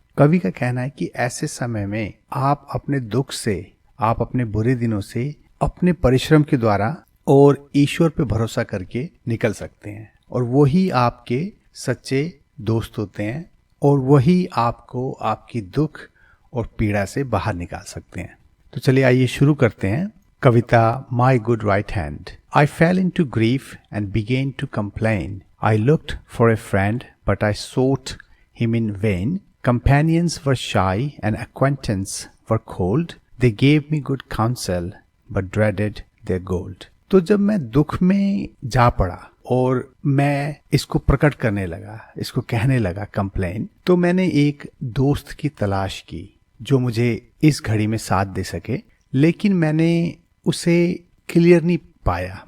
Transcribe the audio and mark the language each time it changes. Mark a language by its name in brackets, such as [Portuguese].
[Hindi] कवि का कहना है कि ऐसे समय में आप अपने दुख से, आप अपने बुरे दिनों से अपने परिश्रम के द्वारा और ईश्वर पे भरोसा करके निकल सकते हैं और वही आपके सच्चे दोस्त होते हैं और वही आपको आपकी दुख और पीड़ा से बाहर निकाल सकते हैं। तो चलिए आइए शुरू करते हैं कविता my good right hand. [English] I fell into grief and began to complain. I looked for a friend but I sought him in vain. Companions were shy and acquaintance were cold. They gave me good counsel but dreaded their gold. [Hindi] तो जब मैं दुख में जा पड़ा और मैं इसको प्रकट करने लगा, इसको कहने लगा कंप्लेन, तो मैंने एक दोस्त की तलाश की जो मुझे इस घड़ी में साथ दे सके, लेकिन मैंने उसे क्लियर नहीं पाया।